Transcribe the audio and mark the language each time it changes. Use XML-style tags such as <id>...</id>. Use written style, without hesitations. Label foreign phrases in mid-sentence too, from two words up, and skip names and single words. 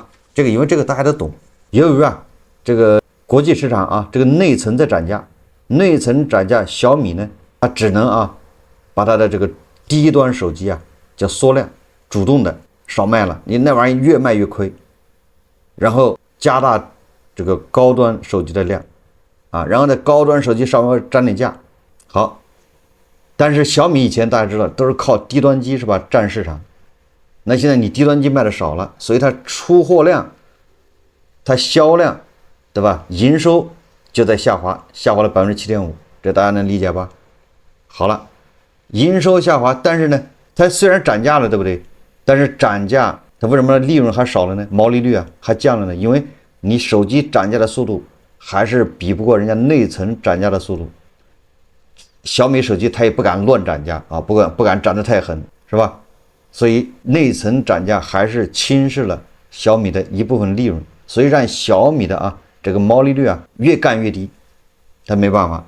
<zh>這個因為這個大家都懂，由於啊這個國際市場啊這個內層在漲價，內層漲價，小米呢它只能啊把它的這個低端手機啊叫縮量，主動的少賣了，你那玩意越賣越虧，然後加大這個高端手機的量啊，然后在高端手機稍微沾點價。好，但是小米以前大家知道都是靠低端機是吧占市場，那現在你低端机賣的少了，所以它出貨量它銷量对吧營收就在下滑，下滑了 7.5%， 這大家能理解吧？好了，營收下滑，但是呢它雖然漲價了，对不對？但是漲價它為什麼利潤還少了呢？毛利率啊還降了呢？因為你手機漲價的速度還是比不過人家內層漲價的速度。小米手機它也不敢亂漲價啊，不敢漲得太狠，是吧？所以內層漲價還是侵蝕了小米的一部分利潤，所以讓小米的啊這個毛利率啊越幹越低，它沒辦法。</zh>